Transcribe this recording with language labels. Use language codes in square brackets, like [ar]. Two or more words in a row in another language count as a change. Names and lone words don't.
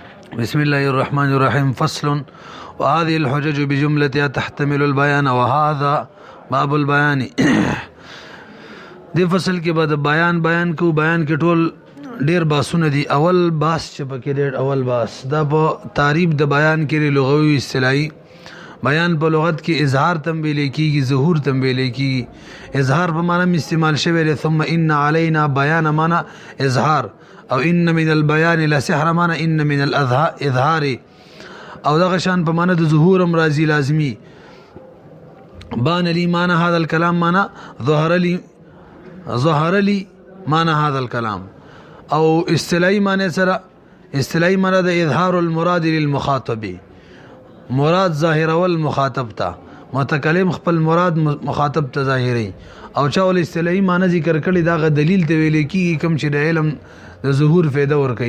[ar] بسم الله الرحمن الرحيم. فصل. وهذه الحجج بجملتها تحتمل البيان وهذا باب البيان. [ps] دی فصل کې بعد بیان کو بیان کې ټول ډیر باسونه دي. اول باس چې پکې ډیر اول باس دا په تعریف د بیان کې لغوي اصطلاحي بیان په لغت کې اظهار تم ویل کېږي، ظهور تم ویل کېږي. اظهار په معنی استعمال شوی دی. [ar] ثم ان علينا بیان [ps] معنی اظهار، او [ar] ان من البيان لسحر [ps] معنی [ar] ان من الاظهار، [ps] او دغه شان په معنی د ظهور هم راځي لازمي. [ar] بان لي معنی هذا الكلام معنی ظهر لي معنی هذا الكلام. [ps] او اصطلاحي معنی سره اصطلاحي معنی د [ar] اظهار المراد للمخاطب، [ps] مراد ظاهر اول مخاطب تا، متکلم خپل مراد مخاطب ته ظاهري. او چاول اصطلاحي معنی ذکر کړي دا غ دلیل ته ویل کیږي کوم چې د علم د ظهور فایده ور کوي.